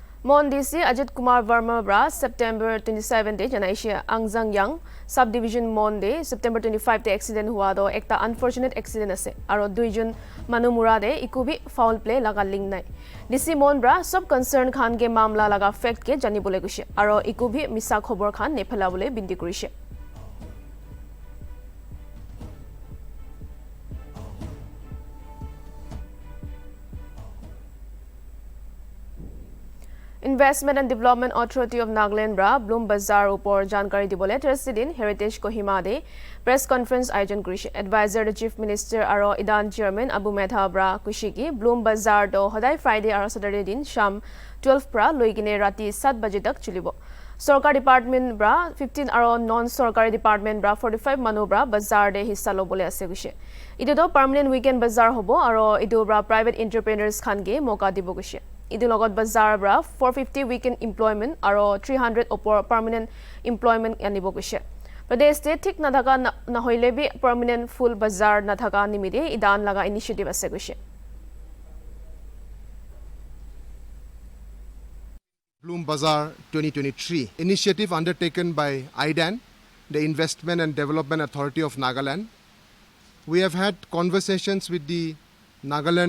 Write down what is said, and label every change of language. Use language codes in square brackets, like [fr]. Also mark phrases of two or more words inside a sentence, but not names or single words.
[nag] Mon DC Ajit Kumar Verma bra September 27 de janaishe Angjang Yang subdivision Mon de September 25 de accident hua do ekta [en] unfortunate accident [nag] ase aro duijon manu mura de ikubi [en] foul play [nag] laga link nai DC Mon bra sub concern khan ge mamla laga fact ke jani bole gushe aro ikubi misa khobor khan nephala bole binti kurise Investment and Development Authority of Nagaland bra Bloom Bazaar upor jankari dibole Thursday Heritage Kohima de [en] press conference [nag] ayojon kurise [en] advisor the chief minister [nag] aro idan chairman Abu Medha bra kushiki Bloom Bazaar do hodai Friday aro Saturday din sham 12 pra loigine rati 7 baje tak chulibo Sarkar department bra 15 aro non sarkari department bra 45 manu bra bazaar de hissa lobole ase guse idu do [en] permanent weekend [nag] bazaar hobo aro idu bra [en] private entrepreneurs [nag] khan ge moka dibo guse idu logot bazaar bra 450 [en] weekend employment [nag] aro 300 opor [en] permanent employment [nag] anibo guse pradesh te thik na thaka na hoile bi [en] permanent full [nag] bazaar na thaka nimide idan laga initiative ase guse [en] Bloom Bazaar 2023 initiative undertaken by IDAN, the Investment and Development Authority of Nagaland. We have had conversations with the Nagaland.